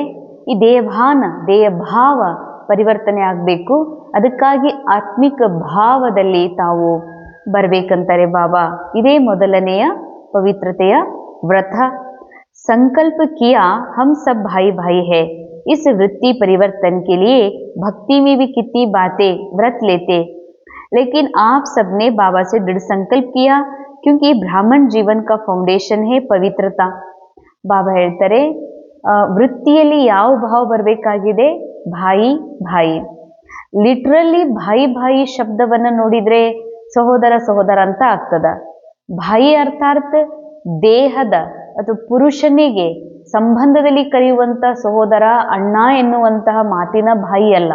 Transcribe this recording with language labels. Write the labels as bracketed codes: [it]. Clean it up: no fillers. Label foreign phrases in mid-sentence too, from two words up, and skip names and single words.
[kn] ಈ ದೇಹಭಾವ ಪರಿವರ್ತನೆ ಆಗಬೇಕು. ಅದಕ್ಕಾಗಿ ಆತ್ಮಿಕ ಭಾವದಲ್ಲಿ ತಾವು ಬರಬೇಕಂತಾರೆ ಬಾಬಾ. ಇದೇ ಮೊದಲನೆಯ ಪವಿತ್ರತೆಯ ವ್ರತ. [hi] संकल्प किया हम सब भाई भाई है. इस वृत्ति परिवर्तन के लिए भक्ति में भी कितनी बातें व्रत लेते. लेकिन आप सबने बाबा से दृढ़ संकल्प किया क्योंकि ब्राह्मण जीवन का ಫೌಂಡೇಶನ್ है ಪವಿತ್ರತಾ. [kn] ಬಾಬಾ ಹೇಳ್ತಾರೆ ವೃತ್ತಿಯಲ್ಲಿ ಯಾವ ಭಾವ ಬರಬೇಕಾಗಿದೆ? [hi] भाई भाई. [kn] ಲಿಟ್ರಲಿ [hi] भाई भाई [kn] ಶಬ್ದವನ್ನ ನೋಡಿದ್ರೆ ಸಹೋದರ ಸಹೋದರ ಅಂತ ಆಗ್ತದ. ಭಾಯಿ ಅರ್ಥಾತ್ ದೇಹದ ಅಥವಾ ಪುರುಷನಿಗೆ ಸಂಬಂಧದಲ್ಲಿ ಕರೆಯುವಂತ ಸಹೋದರ ಅಣ್ಣ ಎನ್ನುವಂತಹ ಮಾತಿನ ಭಾಯಿ ಅಲ್ಲ.